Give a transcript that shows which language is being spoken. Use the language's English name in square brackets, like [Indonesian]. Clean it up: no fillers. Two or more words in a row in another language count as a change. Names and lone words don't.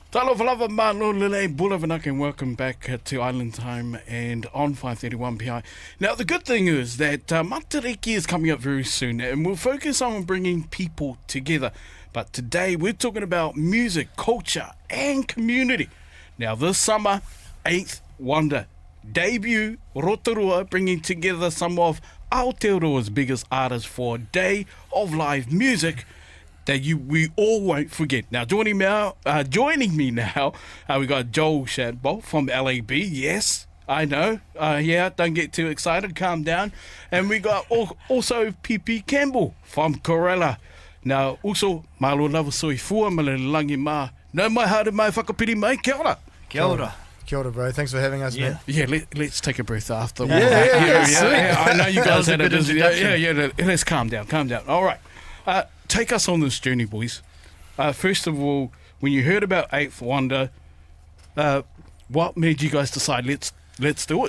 [Samoan] Talofa lava malo lele bulavanaka, [English] and welcome back to Island Time and on 531 PI. Now the good thing is that Matariki is coming up very soon and we'll focus on bringing people together. But today we're talking about music, culture and community. Now this summer, 8th Wonder debut Rotorua, bringing together some of Aotearoa's biggest artists for a day of live music that we all won't forget. Now, joining me now, we got Joel Shadbolt from L.A.B. Yes, I know. Don't get too excited. Calm down. And we got also Pipi Campbell from Corrella. Now, also, [Samoan] malo lava soifua malelangi ma. [Māori] No mai haere mai whakapiri mai. Kia ora. Kia ora. Kia ora, [English] bro. Thanks for having us, man. Yeah, let's take a breath after. Yeah. I know you guys had a busy. Yeah. Let's calm down. All right. Take us on this journey, boys. First of all, when you heard about 8th Wonder, what made you guys decide let's do it?